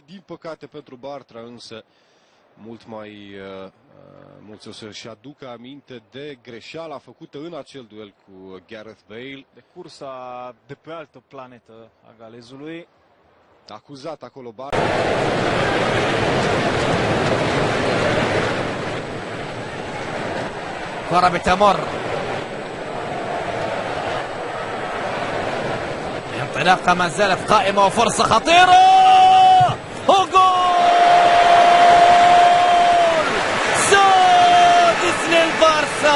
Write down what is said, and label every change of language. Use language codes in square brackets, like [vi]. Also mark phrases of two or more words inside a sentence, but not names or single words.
[ro] Din păcate pentru Bartra, însă mult mai mulți o să-și aducă aminte de greșeala făcută în acel duel cu Gareth Bale. De cursa de pe altă planetă a galezului. Acuzat acolo Bartra. [ar] كرة بتمر، انطلاقة ما زالت قائمة وفرصة خطيرة وجول سادس للبارسا.